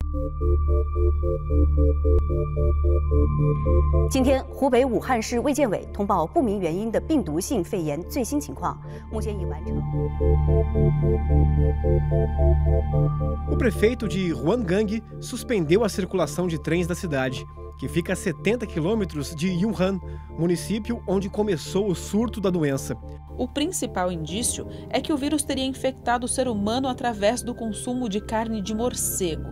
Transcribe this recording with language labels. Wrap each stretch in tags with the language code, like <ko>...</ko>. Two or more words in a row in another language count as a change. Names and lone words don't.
<zh>今天，湖北武汉市卫健委通报不明原因的病毒性肺炎最新情况，目前已完成。</zh> <pt>O prefeito de Huanggang suspendeu a circulação de trens da cidade, que fica a 70 quilômetros de Yunhan, município onde começou o surto da doença. O principal indício é que o vírus teria infectado o ser humano através do consumo de carne de morcego.</pt>